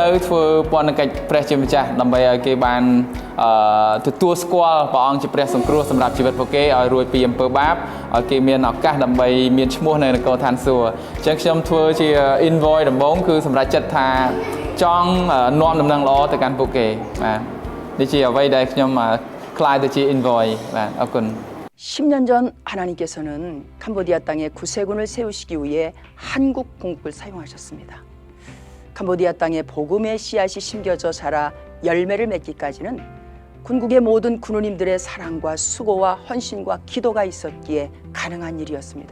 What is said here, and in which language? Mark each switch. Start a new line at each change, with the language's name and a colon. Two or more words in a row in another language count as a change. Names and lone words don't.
Khmer: ធ្វើពន្ធកិច្ចព្រះជាម្ចាស់ដើម្បីឲ្យគេបានទទួលស្គាល់ព្រះអង្គជាព្រះសង្គ្រោះសម្រាប់ជីវិតពួកគេឲ្យរួចពីអំពើបាបឲ្យគេមានឱកាសដើម្បីមានឈ្មោះនៅនគរឋានសួគ៌អញ្ចឹងខ្ញុំធ្វើជា invoice ដំបូងគឺសម្រាប់ចិត្តថាចង់នាំដំណឹងល្អទៅកាន់ពួកគេបាទនេះជាអ្វីដែលខ្ញុំខ្លាយទៅជា invoice បាទអរគុណ
Korean: 10년 전 하나님께서는 캄보디아 땅에 구세군을 세우시기 위해 한국 공국을 사용하셨습니다. 캄보디아 땅에 복음의 씨앗이 심겨져 자라 열매를 맺기까지는 군국의 모든 군우님들의 사랑과 수고와 헌신과 기도가 있었기에 가능한 일이었습니다.